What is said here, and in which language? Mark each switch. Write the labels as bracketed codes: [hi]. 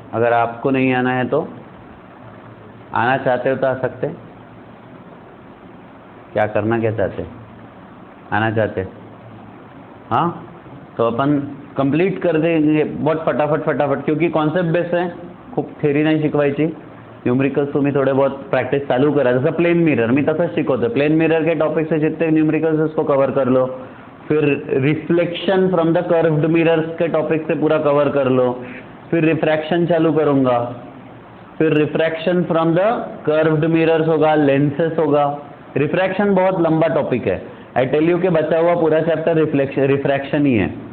[hi] अगर आपको नहीं आना है तो आना चाहते हो तो आ सकते। क्या करना क्या चाहते? आना चाहते? हाँ, तो अपन कंप्लीट कर देंगे बहुत फटाफट, क्योंकि कॉन्सेप्ट बेस है, [mr] खूप थेरी नाही शिकवायची। न्यूमरिकल्स तुम्ही थोडे बहुत प्रॅक्टिस चालू करा, जसं प्लेन मिरर मी तसंच शिकवतो। [hi] प्लेन मिरर के टॉपिक से जितने न्यूमरिकल्स उसको कवर कर लो, फिर reflection from the curved mirrors के टॉपिक से पूरा कवर कर लो, फिर रिफ्रैक्शन चालू करूंगा, फिर refraction from the curved mirrors होगा, लेंसेस होगा। रिफ्रैक्शन बहुत लंबा टॉपिक है, [en] I tell you [hi] के बचा हुआ पूरा चैप्टर रिफ्रैक्शन ही है।